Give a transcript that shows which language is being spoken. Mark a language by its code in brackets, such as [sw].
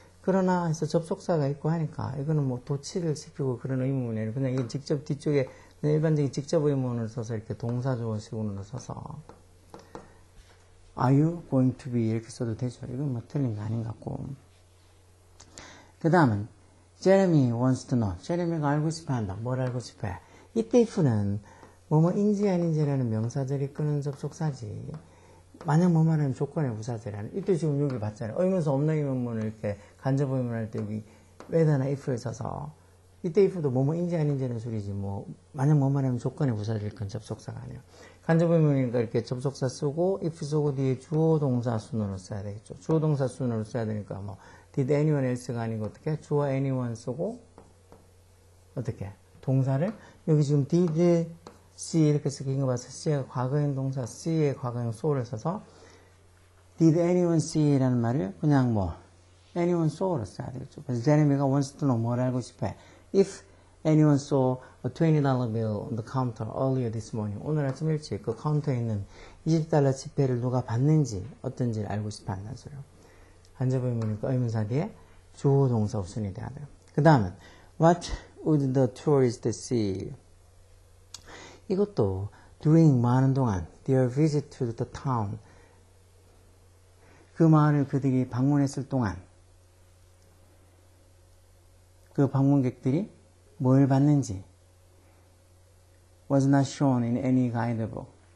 [ko] 그러나 해서 접속사가 있고 하니까 이거는 뭐 도치를 시키고 그런 의문이 아니라 그냥 이게 직접 뒤쪽에 일반적인 직접 의문을 써서 이렇게 동사주어식으로 써서 Are you going to be 이렇게 써도 되죠. 이건 뭐 틀린 거 아닌 것 같고. [en] 그 다음은 Jeremy wants to know. [ko] 제레미가 알고 싶어 한다. 뭘 알고 싶어 해? 이때 if는 뭐뭐인지 아닌지라는 명사절이 끄는 접속사지. 만약 뭐뭐라는 조건의 부사절이라는. 이때 지금 여기 봤잖아요. 의문사 없는 의문문을 이렇게 간접 의문할 때 여기 whether나 if를 써서 이때 if도 뭐뭐인지 아닌지는 소리지. 뭐 만약 뭐뭐라는 조건의 부사절이 끄는 접속사가 아니에요. 간접 의문이니까 이렇게 접속사 쓰고 if 쓰고 뒤에 주어 동사 순으로 써야 되겠죠. 주어 동사 순으로 써야 되니까 뭐 did anyone else가 아니고 어떻게 주어 anyone 쓰고 어떻게 동사를 여기 지금 did see 이렇게 쓰긴 거 봐서 C가 과거형 동사 C의 과거형 so를 써서 did anyone see라는 말을 그냥 뭐 anyone saw로 써야 되겠죠. 그래서 제레미가 wants to know 뭘 알고 싶어 해. [en] If anyone saw a $20 bill on the counter earlier this morning. [ko] 오늘 아침 일찍 그 카운터에 있는 $20 지폐를 누가 봤는지 어떤지를 알고 싶어 한다는 소리요. 간접 의문이니까 의문사 뒤에 주어 동사 우선이 돼야 돼요. [en] 그 다음은 What would the tourists see? [ko] 이것도 during 뭐 하는 동안 their visit to the town 그 마을을 그들이 방문했을 동안 그 방문객들이 뭘 봤는지 was not shown in any guidebook.